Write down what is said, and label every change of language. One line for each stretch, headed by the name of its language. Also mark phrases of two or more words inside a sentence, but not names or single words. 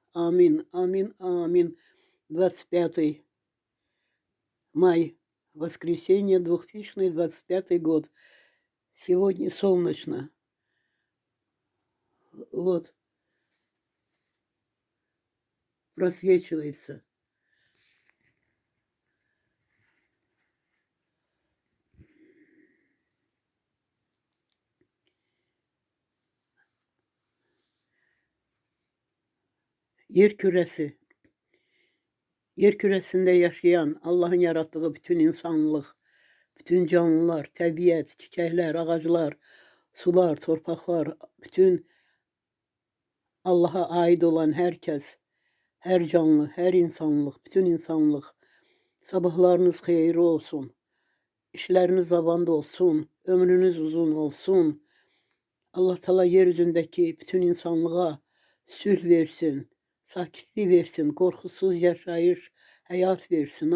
Russian: Аминь, аминь, аминь. 25 мая, воскресенье, 2025 год. Сегодня солнечно. Вот. Просвечивается.
Turkish: Yer küresi. Yer küresinde yaşayan, Allah'ın yarattığı
Azerbaijani: bütün insanlıq, bütün canlılar, təbiət, çiçəklər, ağaclar, sular, torpaqlar,
Turkish: bütün Allah'a ait olan herkes, her canlı,
Azerbaijani: her insanlıq, bütün insanlıq, sabahlarınız xeyirli olsun, işləriniz zavanda olsun, ömrünüz uzun olsun.
Turkish: Allah Teala yeryüzündeki bütün insanlığa sülh versin, sakitlik versin, korkusuz yaşayış, hayat versin.